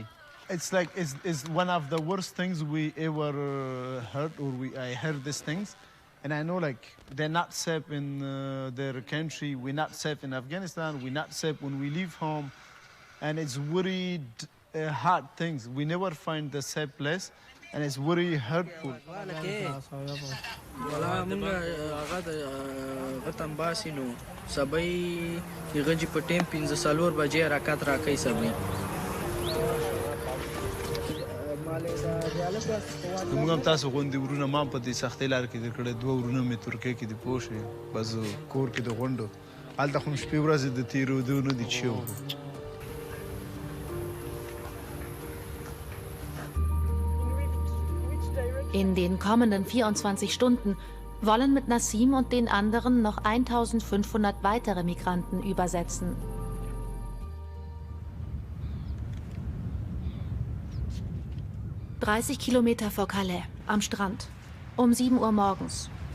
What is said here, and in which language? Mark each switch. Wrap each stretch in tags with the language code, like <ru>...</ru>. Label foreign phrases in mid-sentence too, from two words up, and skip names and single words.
<en>It's like it's one of the worst things we ever heard, or I heard these things. And I know, like, they're not safe in their country. We're not safe in Afghanistan. We're not safe when we leave home. And it's very hard things. We never find the safe place. And it's very hurtful.</en> <ps>موږ هم تاسو غوندې ورونه ما په دې سختۍ لار کې در کړی 2 ورونه مې ترکیه کې دي پوه شوې بس کور کې د غونډو هلته خو شپې ورځې د تېرېدو نه دي چې</ps> <de>In den kommenden 24 Stunden wollen mit Nasim und den anderen noch 1500 weitere Migranten übersetzen. ...30 Kilometer vor Calais, am Strand, um 7 Uhr morgens.</de>